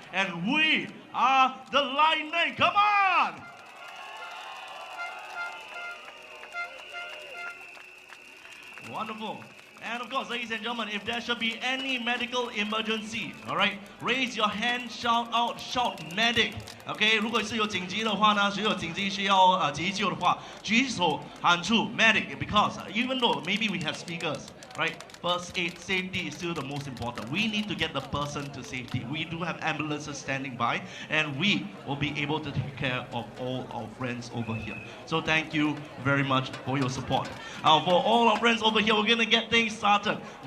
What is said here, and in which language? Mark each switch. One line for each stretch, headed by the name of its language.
English: And we are the lightning. Come on! Wonderful. And of course, ladies and gentlemen, if there should be any medical emergency, all right, raise your hand, shout out, shout medic.
Chinese: OK， 如果是有紧急的话呢，只有紧急需要急救的话，举手喊出 medic.
English: Because even though maybe we have speakers, right, first aid safety is still the most important. We need to get the person to safety. We do have ambulances standing by, and we will be able to take care of all our friends over here. So thank you very much for your support. For all our friends over here, we're gonna get things started.